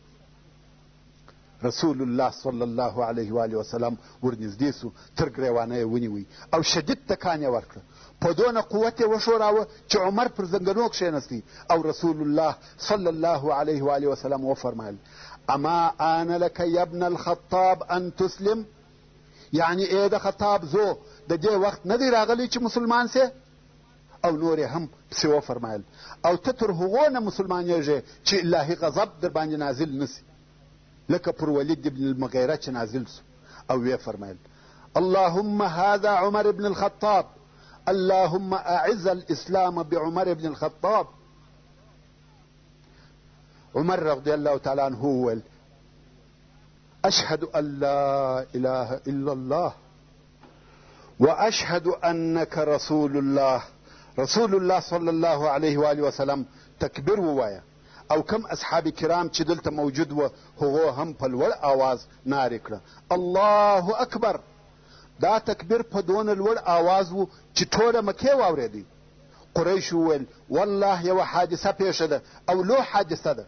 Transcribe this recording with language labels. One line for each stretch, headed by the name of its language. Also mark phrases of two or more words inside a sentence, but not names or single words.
Pashto: رسول الله
Arabic: صلی الله علیه و آله وسلم
Pashto: ورنږدې سو، تر ګریوانه یې ونیوی او شدید تکان یې ورکړه. په دونه قوت یې وښوراوه چې عمر پر زنګنو کښېنستی او رسول الله
Arabic: صلی الله علیه و آله وسلم
Pashto: وفرمایل
Arabic: اما آن لک یا ابن الخطاب ان تسلم،
Pashto: یعنی ای د خطاب زو د دې وخت نه دی راغلی چې مسلمان سې؟ او نور هم پسې وفرمایل او ته تر هغو نه مسلمانېږې چې الهي غضب در باندې نازل نسي، لکه پر ولید ابن المغیره چې نازل سو. او ویې فرمایل
Arabic: اللهم هذا عمر بن الخطاب اللهم اعز الاسلام بعمر بن الخطاب. عمر رضی الله تعالی عنه وویل اشهد ان لا اله الا الله واشهد انك رسول الله.
Pashto: رسول الله
Arabic: صلی الله علیه و آله وسلم
Pashto: تکبیر ووایه او کم اصحاب کرام چې دلته موجود و هغو هم په لوړ آواز نارې کړه
Arabic: الله اکبر.
Pashto: دا تکبیر په دونه لوړ آواز و چې ټوله مکې واورېدی. قریش وویل والله یوه حادثه پیښه ده او لو حادثه ده.